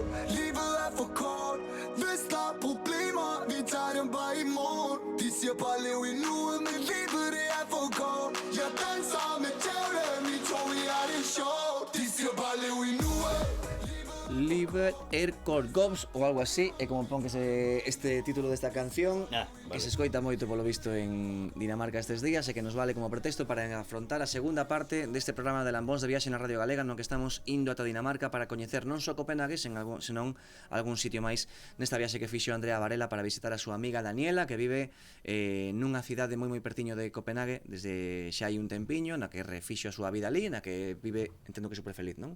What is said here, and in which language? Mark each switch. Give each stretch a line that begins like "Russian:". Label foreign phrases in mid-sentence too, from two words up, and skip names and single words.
Danish: Livet er for kort. Hvis der er problemer, vi tager dem bare i morgen. De siger bare lev i nuet, men livet det er for kort. Jeg danser med djævlen, vi tror vi er det sjovt. De siger bare lev i nuet.
Galician: Liber Aircore Gobs ou algo así, é como pon que este título desta canción Vale. que se escoita moito polo visto en Dinamarca estes días e que nos vale como pretexto para afrontar a segunda parte deste programa de Lambóns de Viaxe na Radio Galega, no que estamos indo ata Dinamarca para coñecer non só Copenhague, senón algún sitio máis nesta viaxe que fixo Andrea Varela para visitar a súa amiga Daniela, que vive nunha cidade moi pertiño de Copenhague desde xa hai un tempiño, na que refixo a súa vida ali, na que vive, entendo que super feliz, non?